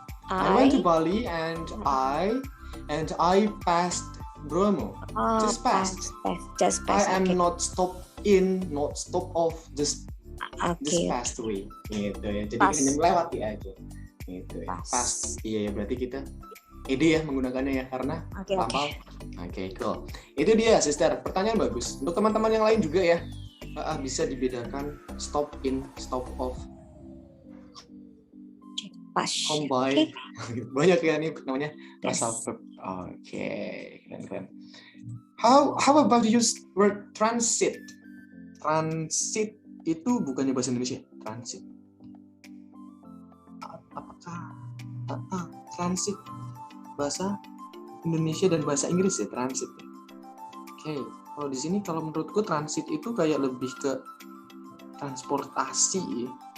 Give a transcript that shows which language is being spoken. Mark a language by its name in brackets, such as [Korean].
[English] I went to Bali and I passed Bromo. Just passed. I am not stop in, not stop off, just passed away. [Indonesian] Gitu ya. Jadi hanya melewati aja. Gitu ya. Pass. Iya, berarti kita ide ya menggunakannya ya karena lama. Oke, cool. Itu dia, sister. Pertanyaan bagus. Untuk teman-teman yang lain juga ya, bisa dibedakan stop in, stop off. Combine. Banyak ya nih namanya frasal verb. Oke, keren. [English] How about you use word transit? [Indonesian] Transit itu bukannya bahasa Indonesia? Transit. Apakah transit bahasa Indonesia dan bahasa Inggris ya transit ya? Oke, kalau di sini kalau menurutku transit itu kayak lebih ke transportasi ya.